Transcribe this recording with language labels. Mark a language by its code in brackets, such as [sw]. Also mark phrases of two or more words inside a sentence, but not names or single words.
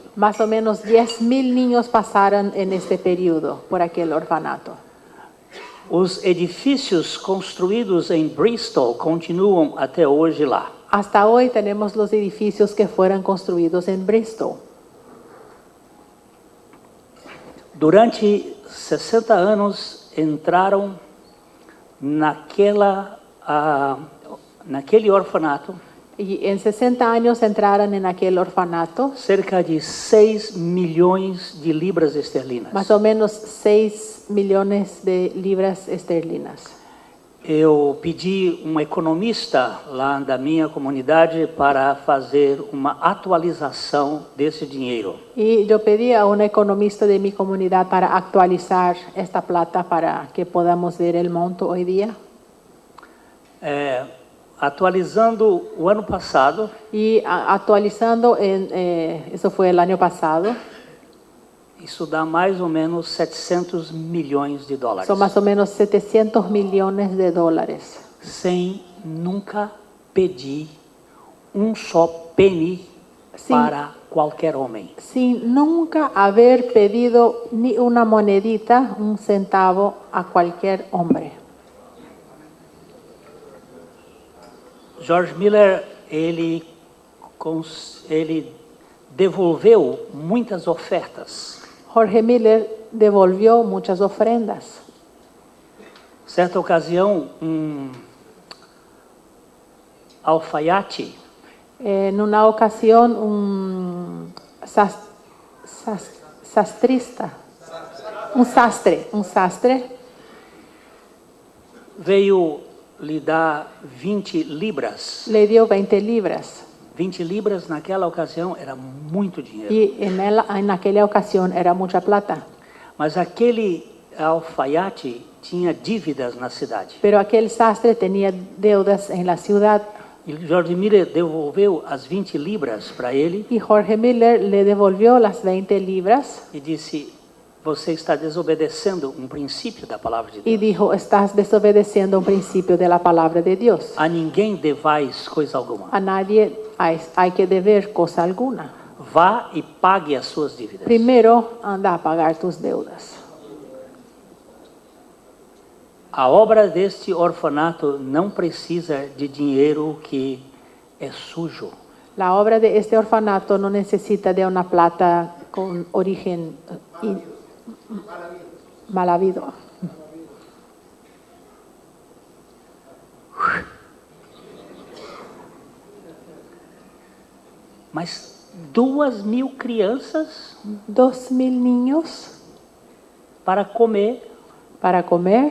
[es] Más o menos 10.000 niños pasaron en este periodo por aquel orfanato. [pt] Os edifícios construídos em Bristol continuam até hoje lá. [es] Hasta hoy tenemos los edificios que fueron construidos en Bristol. [pt] Durante 60 anos entraram naquele orfanato [es] Y en 60 años entraron en aquel orfanato [pt] cerca de 6 milhões de libras esterlinas. [es] más o menos 6 millones de libras esterlinas. [pt] Eu pedi um economista lá da minha comunidade para fazer uma atualização desse dinheiro. [es] Y yo pedí a un economista de mi comunidad para actualizar esta plata para que podamos ver el monto hoy día. [pt] Atualizando o ano passado, [es] Y actualizando, eso fue el año pasado, [pt] isso dá mais ou menos 700 milhões de dólares. [es] son más o menos 700 millones de dólares. [pt] Sem nunca pedir um só penny Sim. para qualquer homem. [es] Sin nunca haber pedido ni una monedita, un centavo a cualquier hombre. [pt] George Miller, ele devolveu muitas ofertas. [es] Jorge Miller devolvió muchas ofrendas. [pt] Certa ocasião, alfaiate [es] En una ocasión, un sastre, [pt] veio lhe dar 20 libras. [es] le dio 20 libras. [pt] 20 libras naquela ocasião era muito dinheiro. [es] Y en aquella ocasión era mucha plata. [pt] Mas aquele alfaiate tinha dívidas na cidade. [es] Pero aquel sastre tenía deudas en la ciudad. [pt] E George Miller devolveu as 20 libras para ele [es] Y Jorge Miller le devolvió las 20 libras [pt] e disse: você está desobedecendo um princípio da palavra de [es] y [pt] Deus. [es] dijo, estás desobedeciendo un principio de la palabra de Dios. [pt] A ninguém devais coisa alguma. [es] A nadie hay que deber cosa alguna. [pt] Vá e pague as suas dívidas. [es] Primero anda a pagar tus deudas. [pt] A obra deste orfanato não precisa de dinheiro que é sujo. [es] La obra de este orfanato no necesita de una plata con origen mal habido. [pt] Mas 2.000 crianças [es] 2.000 niños [pt] para comer, [es] para comer,